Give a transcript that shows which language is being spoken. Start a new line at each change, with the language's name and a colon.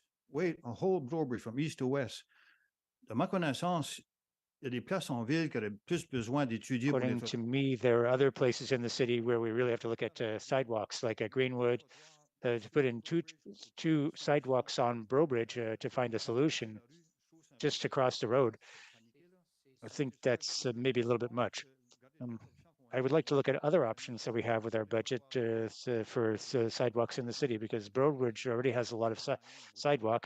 English: Wait, a whole Broadway from east to west.
French: De ma connaissance, il y a des places en ville qui auraient plus besoin d'étudier.
English: According to me, there are other places in the city where we really have to look at sidewalks, like Greenwood, to put in two sidewalks on Bro Bridge to find a solution just to cross the road. I think that's maybe a little bit much. I would like to look at other options that we have with our budget for sidewalks in the city, because Bro Bridge already has a lot of sidewalk.